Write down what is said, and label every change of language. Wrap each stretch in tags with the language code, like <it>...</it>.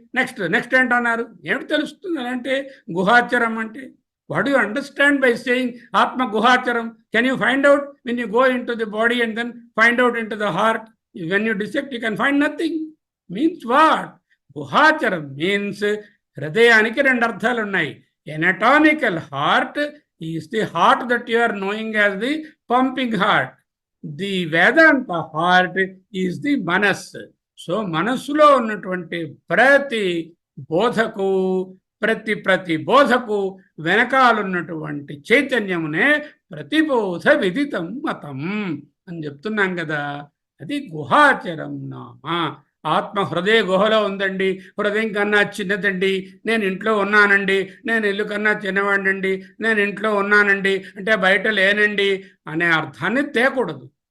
<te>Next ఏంటన్నారు? ఏమిటి తెలుస్తుంది అంటే గుహాచరం అంటే?</te> <en>What do you understand by saying ఆత్మ గుహాచరం? Can you find out when you go in to the body and then find out in to the heart? When you dissect you can find nothing. Means what? గుహాచరం means</en> <te>హృదయానికి రెండు అర్థాలు ఉన్నాయి.</te> <en>Anatomical heart is the heart that you are knowing as the pumping heart. The Vedanta heart is the manas.</en> <te>So మనస్సులో ఉన్నటువంటి ప్రతి బోధకు, ప్రతి బోధకు వెనకాలన్నటువంటి చైతన్యమునే ప్రతిబోధ విదితం మతం అని చెప్తున్నాం కదా. అది గుహాచరం నామ. ఆత్మ హృదయ గుహలో ఉందండి, హృదయం కన్నా చిన్నదండి, నేను ఇంట్లో ఉన్నానండి, నేను ఇల్లు కన్నా చిన్నవాడినండి, నేను ఇంట్లో ఉన్నానండి అంటే బయట లేనండి అనే అర్థాన్ని తేకూడదు.</te>